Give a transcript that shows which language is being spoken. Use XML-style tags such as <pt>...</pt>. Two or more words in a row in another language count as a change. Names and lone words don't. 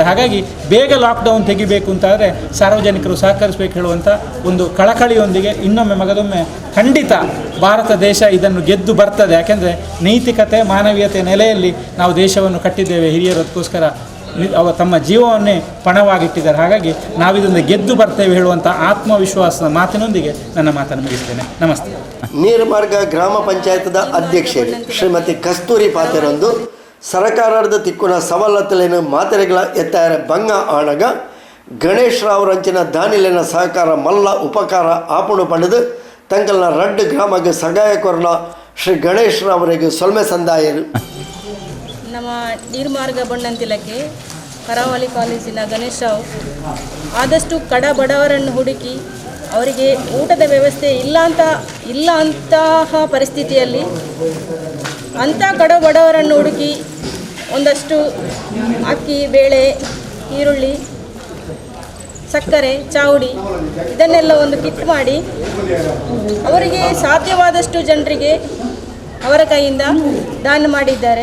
<kn>ಹಾಗಾಗಿ ಬೇಗ ಲಾಕ್ಡೌನ್ ತೆಗಿಬೇಕು ಅಂತಾದರೆ ಸಾರ್ವಜನಿಕರು ಸಹಕರಿಸಬೇಕು ಹೇಳುವಂಥ ಒಂದು ಕಳಕಳಿಯೊಂದಿಗೆ ಇನ್ನೊಮ್ಮೆ ಮಗದೊಮ್ಮೆ ಖಂಡಿತ ಭಾರತ ದೇಶ ಇದನ್ನು ಗೆದ್ದು ಬರ್ತದೆ. ಯಾಕೆಂದರೆ ನೈತಿಕತೆ, ಮಾನವೀಯತೆ ನೆಲೆಯಲ್ಲಿ ನಾವು ದೇಶವನ್ನು ಕಟ್ಟಿದ್ದೇವೆ. ಹಿರಿಯರು ಅದಕ್ಕೋಸ್ಕರ ತಮ್ಮ ಜೀವವನ್ನೇ ಪಣವಾಗಿಟ್ಟಿದ್ದಾರೆ. ಹಾಗಾಗಿ ನಾವಿದನ್ನು ಗೆದ್ದು ಬರ್ತೇವೆ ಹೇಳುವಂಥ ಆತ್ಮವಿಶ್ವಾಸದ ಮಾತಿನೊಂದಿಗೆ ನನ್ನ ಮಾತನ್ನು ಮುಗಿಸ್ತೇನೆ. ನಮಸ್ತೆ.</kn> <tcy>ನೀರ್ಮಾರ್ಗ ಗ್ರಾಮ ಪಂಚಾಯತದ ಅಧ್ಯಕ್ಷರು ಶ್ರೀಮತಿ ಕಸ್ತೂರಿ ಪಾತೆರೊಂದು ಸರಕಾರದ ತಿಕ್ಕುನ ಸವಲತ್ತುಲೇನು ಮಾತೆರೆಗಳ ಎತ್ತಾರ ಭಂಗ ಆಣಗ ಗಣೇಶ್ ರಾವ್ರಂಚಿನ ದಾನಿಲಿನ ಸಹಕಾರ ಮಲ್ಲ ಉಪಕಾರ ಆಪುಣು ಪಡೆದು ತಂಕಲ್ನ ರಡ್ಡು ಗ್ರಾಮಕ್ಕೆ ಸಗಾಯ ಕೊರಲ ಶ್ರೀ ಗಣೇಶ್ ರಾವರಿಗೆ ಸೊಲ್ಮೆ ಸಂದಾಯರು.</tcy> <kn>ನಮ್ಮ ನೀರ್ಮಾರ್ಗ ಬಣ್ಣಂತಿಲಕ್ಕೆ ಕರಾವಳಿ ಕಾಲೇಜಿನ ಗಣೇಶ್ ರಾವ್ ಆದಷ್ಟು ಕಡ ಬಡವರನ್ನು ಹುಡುಕಿ ಅವರಿಗೆ ಊಟದ ವ್ಯವಸ್ಥೆ ಇಲ್ಲ ಅಂತಹ ಪರಿಸ್ಥಿತಿಯಲ್ಲಿ ಅಂಥ ಕಡ ಬಡವರನ್ನು ಹುಡುಕಿ ಒಂದಷ್ಟು ಅಕ್ಕಿ, ಬೇಳೆ, ಈರುಳ್ಳಿ, ಸಕ್ಕರೆ, ಚಾವುಡಿ ಇದನ್ನೆಲ್ಲ ಒಂದು ಕಿಟ್ ಮಾಡಿ ಅವರಿಗೆ ಸಾಧ್ಯವಾದಷ್ಟು ಜನರಿಗೆ ಅವರ ಕೈಯಿಂದ ದಾನ ಮಾಡಿದ್ದಾರೆ.</kn>